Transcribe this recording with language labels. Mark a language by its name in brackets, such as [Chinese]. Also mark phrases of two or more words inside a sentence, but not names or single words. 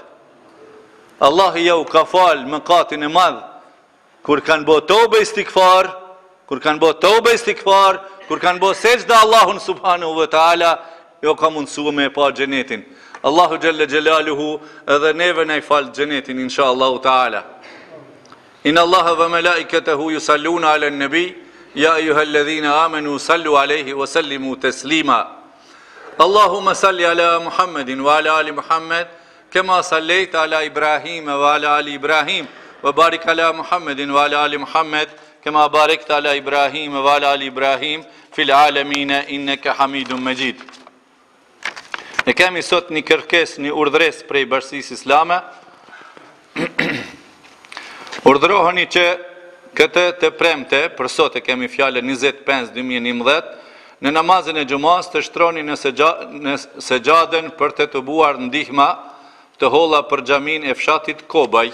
[Albanian] Allah i jau ka fal më katin e madh, kur kanë bo tobe istikfar, kur kanë bo sejdë Allahun [Arabic] سبحانه وتعالى, [Albanian] jo ka mundësua me e pa xhenetin. Allahu [Arabic] جل جلاله [Albanian] edhe neve na i falë xhenetin, [Arabic] إن شاء الله تعالى. إن الله وملائكته يصلون على النبي يا أيها الذين آمنوا صلوا عليه وسلموا تسليما. اللهم صل على محمد وعلى آل محمد كما صليت على إبراهيم وعلى آل إبراهيم وبارك على محمد وعلى آل محمد كما باركت على إبراهيم وعلى آل إبراهيم في العالمين إنك حميد مجيد. [Albanian] Ne kemi sot një kërkesë, një urdhëres prej Bashkisë Islame. Urdhëroheni që këtë të premte, për sot e kemi fjalën 25/2011, në namazin e xumas të shtroni në sejaden për të buar ndihma të holla për xhamin e fshatit Kobaj.